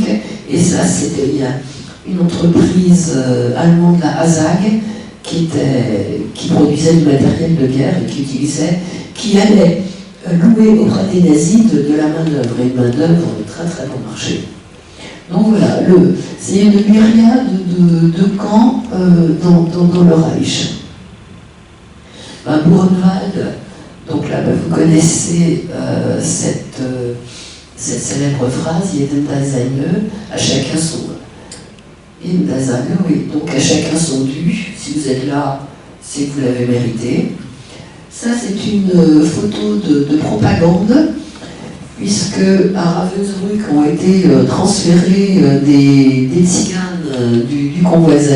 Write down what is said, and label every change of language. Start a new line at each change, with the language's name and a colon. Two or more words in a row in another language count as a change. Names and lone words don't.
French: Et ça, c'était une entreprise allemande, la ASAG, qui produisait du matériel de guerre et qui allait louer auprès des nazis de la main-d'œuvre, et une main-d'œuvre très très bon marché. Donc voilà, c'est une myriade de camps dans le Reich. Buchenwald, donc là vous connaissez cette célèbre phrase,
German: jeden das seine,
French: à chacun son. Oui, donc à chacun son dû. Si vous êtes là, c'est que vous l'avez mérité. Ça, c'est une photo de propagande, puisque à Ravensbrück ont été transférés des tziganes du convoi Z.